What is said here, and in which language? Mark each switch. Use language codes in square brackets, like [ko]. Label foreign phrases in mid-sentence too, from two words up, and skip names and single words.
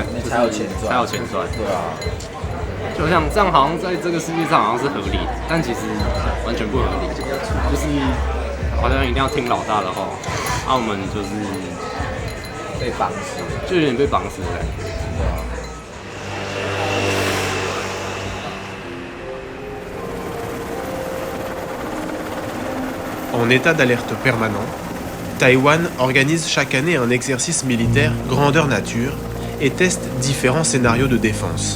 [zh] 你才有钱赚，对啊。就像这样，好像在这个世界上好像是合理的，但其实完全不合理，就是好像一定要听老大的话，我们就是被绑死，就有点被绑死的感觉。 [fr] En état d'alerte permanent, Taïwan organise chaque année un exercice militaire grandeur nature et teste différents scénarios de défense.